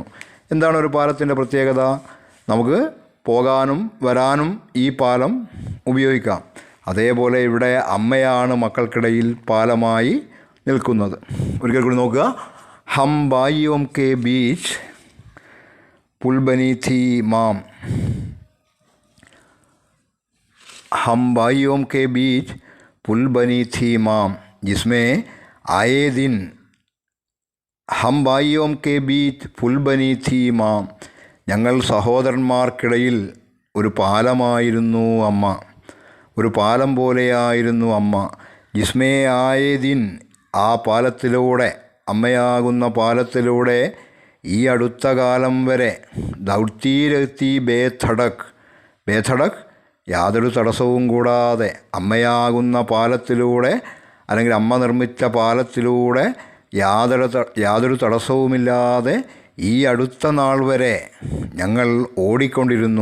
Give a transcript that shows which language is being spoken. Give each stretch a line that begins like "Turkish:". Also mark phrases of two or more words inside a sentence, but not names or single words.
Malayalam: എന്താണ് ഒരു പാലത്തിൻ്റെ പ്രത്യേകത? നമുക്ക് പോകാനും വരാനും ഈ പാലം ഉപയോഗിക്കാം. അതേപോലെ ഇവിടെ അമ്മയാണ് മക്കൾക്കിടയിൽ പാലമായി നിൽക്കുന്നത്. ഒരിക്കൽ കൂടി നോക്കുക.
Hindi: हम भाइयों के बीच पुल बनी थी माँ, हम भाइयों के बीच पुल बनी थी माम, जिसमें आए दिन, हम भाइयों के बीच पुल बनी थी माम,
Malayalam: ഞങ്ങൾ സഹോദരന്മാർക്കിടയിൽ ഒരു പാലമായിരുന്നു അമ്മ, ഒരു പാലം പോലെയായിരുന്നു അമ്മ.
Hindi: जिसमें आए दिन,
Malayalam: ആ പാലത്തിലൂടെ, അമ്മയാകുന്ന പാലത്തിലൂടെ ഈ അടുത്ത കാലം വരെ,
Hindi: दौड़ते रहते बेधड़क, बेधड़क
Malayalam: യാതൊരു തടസ്സവും കൂടാതെ, അമ്മയാകുന്ന പാലത്തിലൂടെ അല്ലെങ്കിൽ അമ്മ നിർമ്മിച്ച പാലത്തിലൂടെ യാതൊരു തടസ്സവുമില്ലാതെ ഈ അടുത്ത നാൾ വരെ ഞങ്ങൾ ഓടിക്കൊണ്ടിരുന്നു.